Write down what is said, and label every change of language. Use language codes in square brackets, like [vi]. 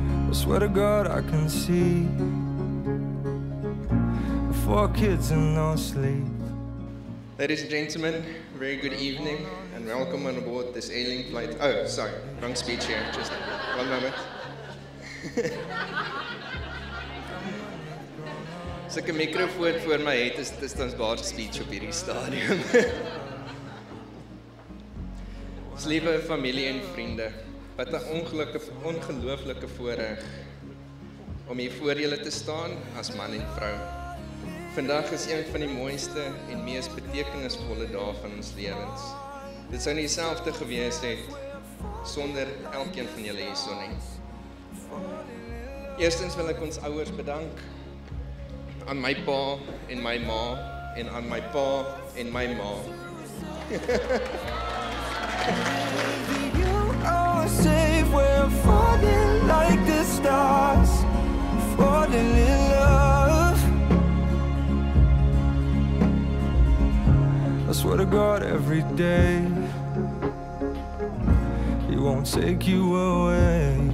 [en] I swear to God, I can see 4 kids and no sleep. Ladies and gentlemen, very good evening and welcome on board this Airlink flight. Oh, sorry, wrong speech here, just one moment. [af] As ek 'n mikrofoon voor my het, is dit ons basiese speech op hierdie stadium. Ons liewe familie en vriende, wat 'n ongelooflike voorreg om hier voor julle te staan as man en vrou. Vandag is een van die mooiste en mees betekenisvolle dae van ons lewens. Dit sou nie dieselfde gewees het sonder elkeen van julle hierso nie. Eerstens wil ek ons ouers bedank, aan my pa en my ma en aan my pa en my ma. [en] You are safe, we're falling like the stars, falling in love. I swear to God every day, He won't take you away.